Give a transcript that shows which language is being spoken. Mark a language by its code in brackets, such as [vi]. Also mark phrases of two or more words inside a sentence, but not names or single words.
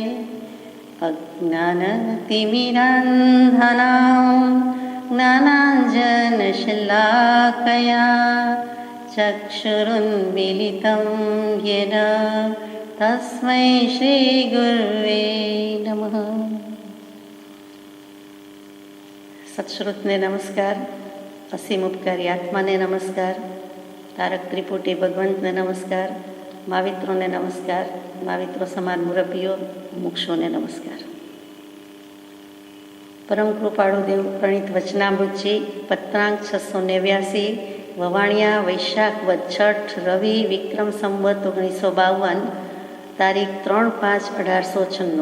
[sa] अज्ञानतिमिरान्धनां ज्ञानाञ्जनशलाकया चक्षुरुन्मीलितं येन तस्मै श्रीगुरुवे नमः। [gu] સત્શ્રુતને નમસ્કાર, અસીમ ઉપકારી આત્માને નમસ્કાર, તારક ત્રિપુટી ભગવંતને નમસ્કાર, માવિત્રોને નમસ્કાર, માવિત્રો સમાન મુરબ્બીઓ મુક્ષોને નમસ્કાર। પરમ કૃપાળુ દેવ પ્રણીત વચનામૃતજી પત્રાંક 689 વવાણિયા વૈશાખ વદ છઠ રવિ વિક્રમ સંવત 1952 તારીખ 3/5/1896।